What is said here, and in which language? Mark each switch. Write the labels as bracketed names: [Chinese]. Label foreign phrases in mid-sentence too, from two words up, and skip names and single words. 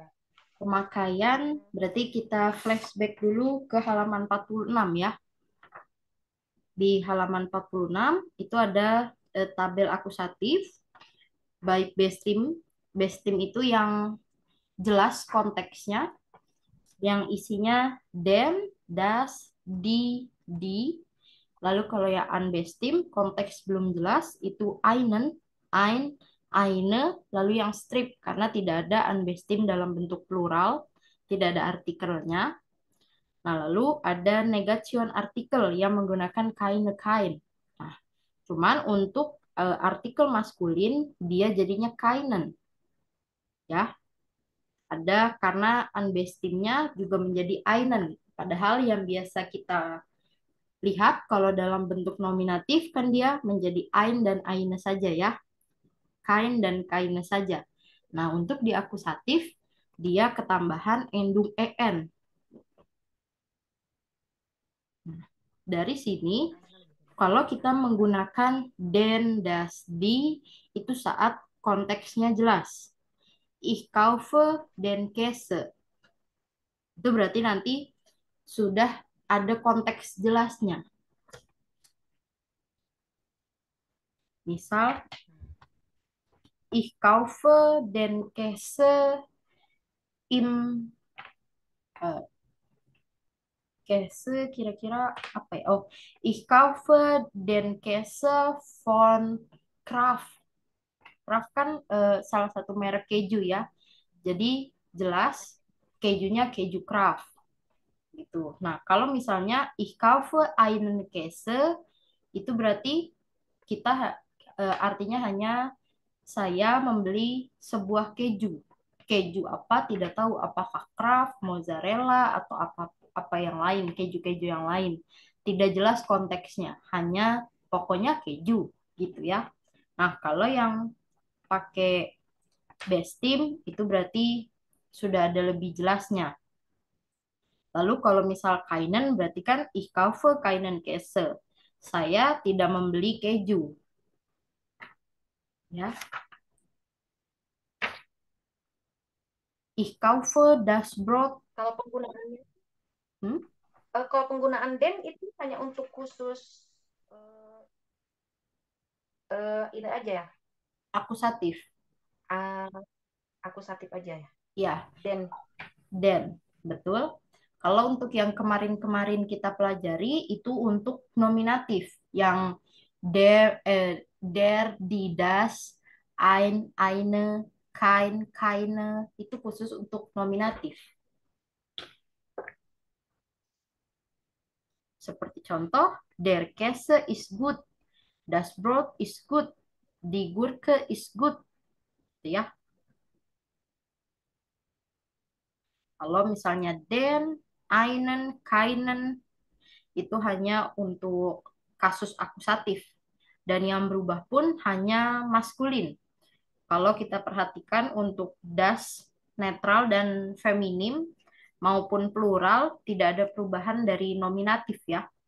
[Indonesian] Pemakaian, berarti kita flashback dulu ke halaman 46 ya. di halaman 46 itu ada tabel akusatif baik bestim. Bestim itu yang jelas konteksnya, yang isinya dem, das, di. Lalu kalau yang unbestim, konteks belum jelas, itu einen, ein, eine. Lalu yang strip, karena tidak ada unbestim dalam bentuk plural, tidak ada artikelnya. Nah, lalu ada negation artikel yang menggunakan keine, kein. Nah, cuman untuk artikel maskulin, dia jadinya keinen. Ya, ada karena unbestimnya juga menjadi einen. Padahal yang biasa kita lihat kalau dalam bentuk nominatif kan dia menjadi ein dan eine saja ya. Kain dan kaine saja. Nah, untuk di akusatif dia ketambahan endung en. Nah, dari sini kalau kita menggunakan den, das, di itu saat konteksnya jelas. [German] Ich kaufe den Käse. [Indonesian] Itu berarti nanti sudah ada konteks jelasnya. Misal, [German] ich kaufe den Käse im Käse [Indonesian] kira-kira apa ya? [German] Oh, ich kaufe den Käse von Kraft. [Indonesian] Kraft kan salah satu merek keju ya. Jadi jelas kejunya keju Kraft gitu. Nah, kalau misalnya [German] ich kaufe einen Käse [Indonesian] itu berarti kita artinya hanya saya membeli sebuah keju. Keju apa tidak tahu, apakah Kraft, mozzarella atau apa yang lain, keju-keju yang lain. Tidak jelas konteksnya, hanya pokoknya keju gitu ya. Nah, kalau yang pakai bestim itu berarti sudah ada lebih jelasnya. Lalu kalau misal kainen berarti kan [German] ich kaufe keinen Käse. [Indonesian] Saya tidak membeli keju. Ya. [German] Ich kaufe das Brot. [Indonesian] Kalau penggunaannya, Hmm? kalau penggunaan den itu hanya untuk khusus ini aja ya, Akusatif. akusatif aja ya. Ya, Den. betul. Kalau untuk yang kemarin-kemarin kita pelajari itu untuk nominatif yang die, das, ein, eine, kein, keine itu khusus untuk nominatif. Seperti contoh, [German] der Käse ist gut, das Brot ist gut, die Gurke ist gut. [Indonesian] Gitu ya. Kalau misalnya den, einen, keinen itu hanya untuk kasus akusatif. Dan yang berubah pun hanya maskulin. Kalau kita perhatikan untuk das, netral, dan feminim maupun plural tidak ada perubahan dari nominatif ya.